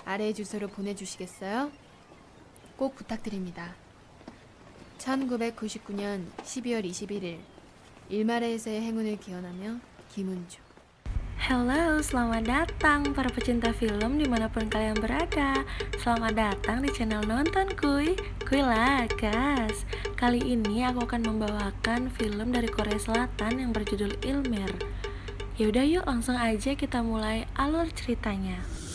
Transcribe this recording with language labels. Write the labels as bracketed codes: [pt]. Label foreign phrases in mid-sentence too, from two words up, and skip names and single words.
[ko] 아래 주소로 보내주시겠어요? 꼭 부탁드립니다. 1999년 12월 21일 일마레에서의 행운을 기원하며 김은주. [id] Halo, selamat datang para pecinta film dimanapun kalian berada. Selamat datang di channel Nonton Kuy Lakas. Kali ini aku akan membawakan film dari Korea Selatan yang berjudul Ilmer. Yaudah yuk langsung aja kita mulai alur ceritanya.